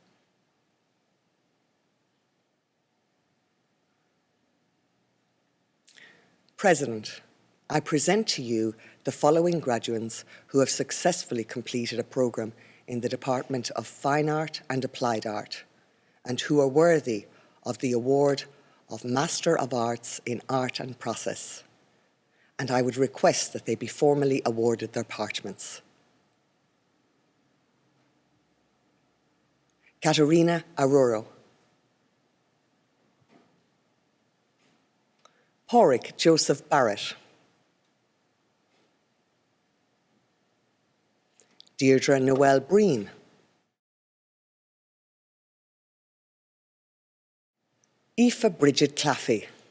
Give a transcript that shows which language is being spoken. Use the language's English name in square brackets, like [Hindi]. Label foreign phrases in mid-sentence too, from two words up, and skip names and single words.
[English] President, I present to you the following graduates who have successfully completed a programme in the Department of Fine Art and Applied Art, and who are worthy of the award of Master of Arts in Art and Process. And I would request that they be formally awarded their parchments. Katerina Aruro. Pádraig Joseph Barrett. Deirdre Noel Breen. Aoife Bridget Claffey.